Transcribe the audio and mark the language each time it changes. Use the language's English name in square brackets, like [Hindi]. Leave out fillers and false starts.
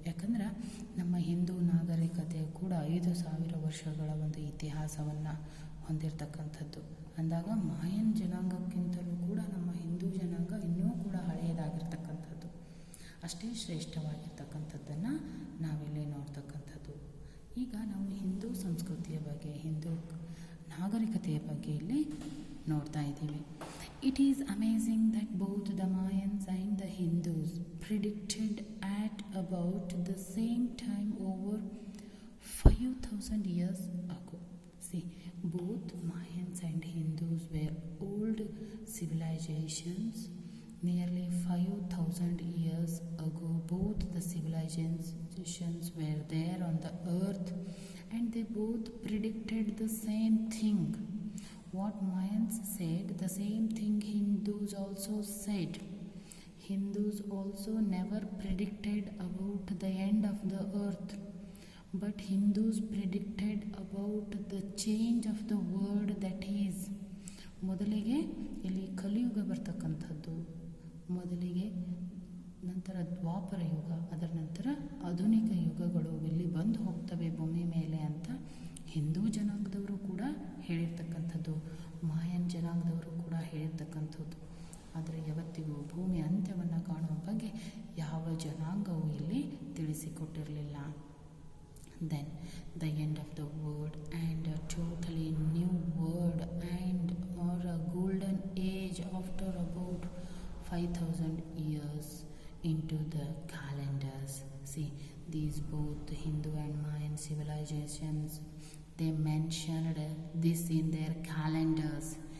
[Kannada] ಯಾಕಂದ್ರೆ ನಮ್ಮ ಹಿಂದೂ ನಾಗರಿಕತೆ ಕೂಡ 5,000 ವರ್ಷಗಳ ಒಂದು ಇತಿಹಾಸವನ್ನು ಹೊಂದಿರತಕ್ಕಂಥದ್ದು ಅಂದಾಗ ಮಾಯನ್ ಜನಾಂಗಕ್ಕಿಂತಲೂ ಕೂಡ ನಮ್ಮ ಹಿಂದೂ ಜನಾಂಗ ಇನ್ನೂ ಕೂಡ ಹಳೆಯದಾಗಿರ್ತಕ್ಕಂಥದ್ದು, ಅಷ್ಟೇ ಶ್ರೇಷ್ಠವಾಗಿರ್ತಕ್ಕಂಥದ್ದನ್ನು ನಾವಿಲ್ಲಿ ನೋಡ್ತಕ್ಕಂಥದ್ದು. ಈಗ ನಾವು ಹಿಂದೂ ಸಂಸ್ಕೃತಿಯ ಬಗ್ಗೆ, ಹಿಂದೂ ನಾಗರಿಕತೆಯ ಬಗ್ಗೆ ಇಲ್ಲಿ ನೋಡ್ತಾ ಇದ್ದೀವಿ. [English] It is amazing that both the Mayans and the Hindus predicted at about the same time over 5,000 years ago. See, both Mayans and Hindus were old civilizations. Nearly 5,000 years ago, both the civilizations were there on the earth, and they both predicted the same thing. What Mayans said, the same thing Hindus also said. Hindus also never predicted about the end of the earth, but Hindus predicted about the change of the world that is. [Kannada] ಮೊದಲಿಗೆ ಇಲ್ಲಿ ಕಲಿಯುಗ ಬರ್ತಕ್ಕಂಥದ್ದು, ಮೊದಲಿಗೆ ನಂತರ ದ್ವಾಪರ ಯುಗ, ಅದರ ನಂತರ ಆಧುನಿಕ ಯುಗಗಳು ಇಲ್ಲಿ ಬಂದು ಹೋಗ್ತವೆ ಭೂಮಿ ಮೇಲೆ ಅಂತ ಹಿಂದೂ ಜನಾಂಗದವರು ಕೂಡ ಹೇಳಿರ್ತಕ್ಕಂಥದ್ದು, ಮಾಯನ್ ಜನಾಂಗದವರು ಕೂಡ ಹೇಳಿರ್ತಕ್ಕಂಥದ್ದು. ಆದರೆ ಯಾವತ್ತಿಗೂ ಭೂಮಿ ಅಂತ್ಯವನ್ನು ಕಾಣುವ ಬಗ್ಗೆ ಯಾವ ಜನಾಂಗವೂ ಇಲ್ಲಿ ತಿಳಿಸಿಕೊಟ್ಟಿರಲಿಲ್ಲ. [English] Then the end of the world and a totally new world and or a golden age after about 5,000 years into the calendars. See, these both Hindu and Mayan civilizations, they mentioned this in their calendars.